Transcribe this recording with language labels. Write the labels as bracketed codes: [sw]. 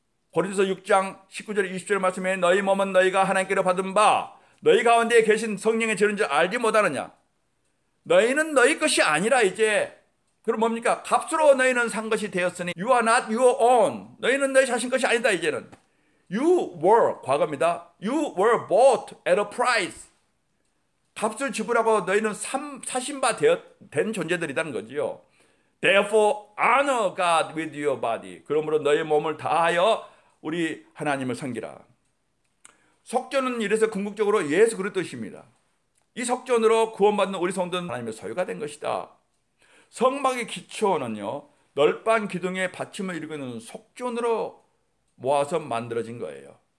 [ko] 고린도서 6장 19절 20절 말씀에 너희 몸은 너희가 하나님께로 받은 바 너희 가운데 계신 성령의 죄인 줄 알지 못하느냐. 너희는 너희 것이 아니라 이제 그럼 뭡니까? 값으로 너희는 산 것이 되었으니 [en] You are not your own. [ko] 너희는 너희 자신 것이 아니다. 이제는 [en] You were, [ko] 과거입니다. [en] You were bought at a price. [ko] 값을 지불하고 너희는 사신 바 된 존재들이라는 거지요. [en] Therefore honor God with your body. [ko] 그러므로 너희 몸을 다하여 우리 하나님을 섬기라. 속전은 이래서 궁극적으로 예수 그리스도십니다. 이 속전으로 구원받는 우리 성도는 하나님의 소유가 된 것이다. 성막의 기초는요, 널빤 기둥의 받침을 이루고 있는 속전으로 모아서 만들어진 거예요.